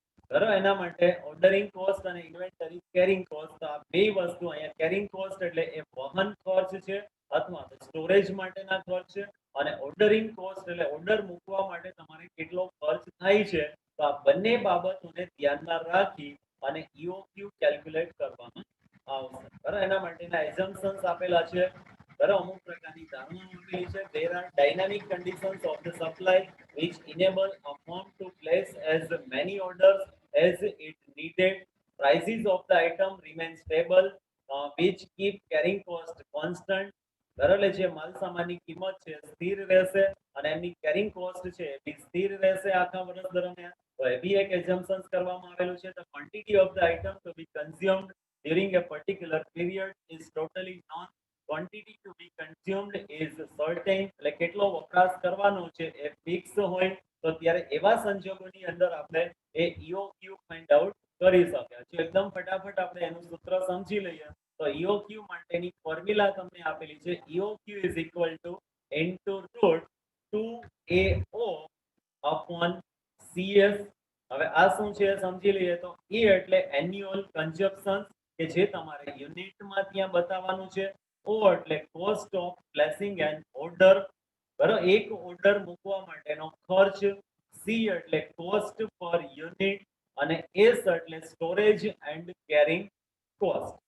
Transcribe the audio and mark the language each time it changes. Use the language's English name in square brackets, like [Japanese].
[Gujarati] બરાબર એના માટે ઓર્ડરિંગ કોસ્ટ અને ઇન્વેન્ટરી કેરિંગ કોસ્ટ આ બે વસ્તુ અહીંયા કેરિંગ કોસ્ટ એટલે એ વહન ખર્ચ છે અથવા તો સ્ટોરેજ માટેના ખર્ચ છે અને ઓર્ડરિંગ કોસ્ટ એટલે ઓર્ડર મૂકવા માટે તમારે કેટલો ખર્ચ થાય છે તો આ બંને બાબતોને ધ્યાનમાં રાખી અને EOQ કેલ્ક્યુલેટ કરવામાં આવશે. બરાબર એના માટેના એઝમ્પશન્સ આપેલા છે. બરાબર અમુક પ્રકારની ધારણાઓ આપેલી છે. [English] There are dynamic conditions of the supply which enable a firm to place as many orders as it needed. Prices of the item remain stable, which keep carrying cost constant. [Gujarati] બરાબર જે માલ સામાનની કિંમત છે સ્થિર રહેશે અને એમની કેરિંગ કોસ્ટ છે એ સ્થિર રહેશે આખા વર્ષ દરમિયાન. તો એ બી એક એઝમ્પશન્સ કરવામાં આવેલું છે. [English] The quantity of the item to be consumed during a particular period is totally known. Quantity to be consumed is certain. [Gujarati] એટલે કેટલો વપરાશ કરવાનો છે એ ફિક્સ હોય તો ત્યારે એવા સંજોગોની અંદર આપણે એ EOQ ફાઇન્ડ આઉટ કરી શક્યા છે. એકદમ ફટાફટ આપણે એનું સૂત્ર સમજી લઈએ તો EOQ માટેની ફોર્મ્યુલા તમને આપેલી છે. [English] EOQ is equal to into root 2AO upon CS. [Gujarati] હવે આ શું છે સમજી લઈએ તો E એટલે એન્યુઅલ કન્ઝપ્શન કે જે તમારે યુનિટમાં ત્યાં બતાવવાનું છે. O એટલે [English] Cost of placing an order. [Gujarati] બરાબર એક ઓર્ડર મૂકવા માટેનો ખર્ચ. C એટલે કોસ્ટ પર યુનિટ અને S એટલે સ્ટોરેજ એન્ડ કેરિંગ કોસ્ટ.